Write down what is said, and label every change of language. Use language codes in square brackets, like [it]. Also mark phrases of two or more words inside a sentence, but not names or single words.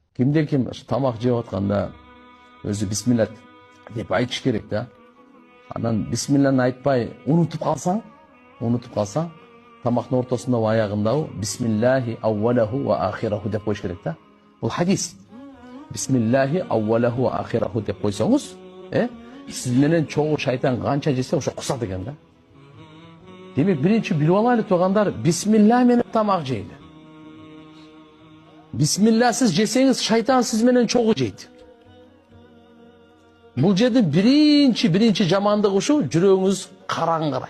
[ky] Кимде-ким тамак жеп атканда өзү бисмилла деп айтыш керек да. Анан бисмилланы айтпай унутуп калсаң, тамактын ортосунда аягында [ar] بسم الله أوله وآخره [ky] деп коюш керек да. Бул хадис. [ar] بسم الله أوله وآخره [ky] деп койсоңуз, сиз менен чогуу шайтан канча жесе ошо кусат экен да. Демек биринчи билип алайлы туугандар, бисмилла менен тамак жейли. Бисмилласыз жесеңиз шайтан сиз менен чогуу жейт. Бул жерде биринчи жамандык ушу, жүрөгүңүз караңгырайт.